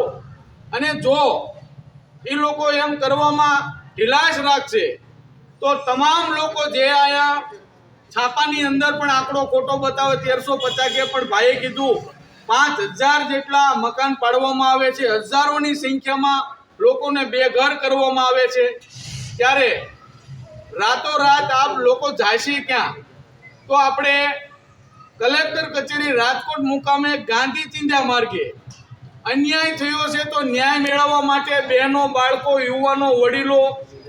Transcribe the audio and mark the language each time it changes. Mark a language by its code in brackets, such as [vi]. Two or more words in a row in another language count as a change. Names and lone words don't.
[gu] અને જો ઈ લોકો એમ કરવામાં ઢીલાશ રાખશે તો તમામ લોકો જે આયા છાપાની અંદર પણ આંકડો ખોટો બતાવે 1350 કે પણ ભાઈએ કીધું 5000 જેટલા મકાન પાડવામાં આવે છે। હજારોની સંખ્યામાં લોકોને બેઘર કરવામાં આવે છે। ત્યારે રાતોરાત આપ લોકો જાશે ક્યાં? તો આપણે કલેક્ટર કચેરી રાજકોટ મુકામે ગાંધી ચીંધ્યા માર્ગે અન્યાય થયો છે તો ન્યાય મેળવવા માટે બહેનો, બાળકો, યુવાનો, વડીલો